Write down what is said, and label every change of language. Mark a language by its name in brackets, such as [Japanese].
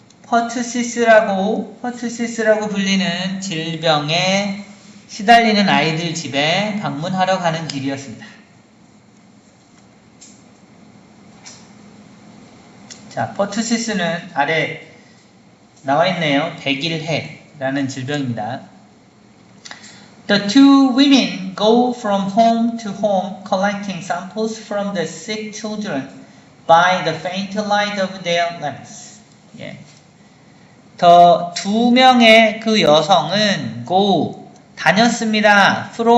[Korean] pertussis라고 불리는 질병에 시달리는 아이들 집에 방문하러 가는 길이었습니다. 자, pertussis는 아래 나와 있네요. 백일해라는 질병입니다. [English] The two women go from home to home collecting samples from the sick children by the faint light of their lamps. [Korean] 예. 더 두 명의 그 여성은 go 다녔습니다.